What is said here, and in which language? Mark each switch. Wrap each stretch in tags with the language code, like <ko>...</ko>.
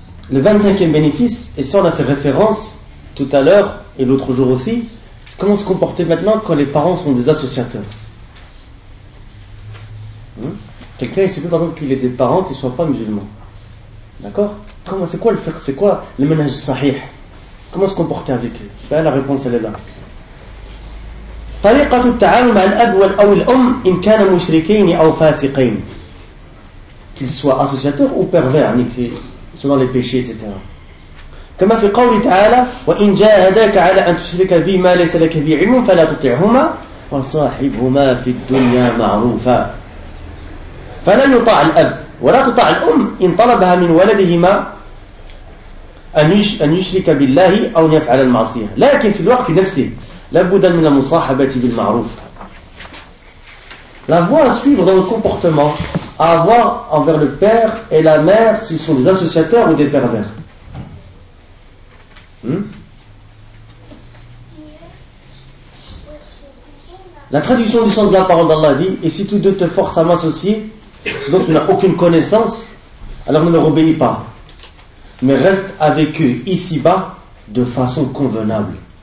<fr>Le 25e bénéfice, et ça on a fait référence tout à l'heure et l'autre jour aussi, c'est comment se comporter maintenant quand les parents sont des associateurs. Quelqu'un, il ne sait plus par exemple qu'il ait des parents qui ne soient pas musulmans. D'accord ? Comment, c'est quoi le fiqh ? C'est quoi le ménage sahih ? Comment se comporter avec eux ? Ben, la réponse, elle est là.</fr> <ar>طريقة التعامل مع الأب أو الأم إن كانوا مشركين أو فاسقين.</ar> <fr>Qu'ils soient associateurs ou pervers, ni que selon les péchés, etc.</fr> <ar>كما في قول تعالى وإن جاهداك على أن تشرك بي ما ليس لك به علم فلا تطعهما وصاحبهما في الدنيا معروفا. فلا يطاع الأب ولا تطاع الأم إن طلبها من ولدهما أن يشرك بالله أو يفعل المعصية. لكن في الوقت نفسه لابد من المصاحبة بالمعروف.</ar> <fr>La voie à suivre dans le comportement à avoir envers le père et la mère s'ils sont des associateurs ou des pervers. La traduction du sens de la parole d'Allah dit: et si tous deux te forcent à m'associer ce dont tu n'as aucune connaissance, alors ne leur obéis pas, mais reste avec eux ici-bas de façon convenable.</fr>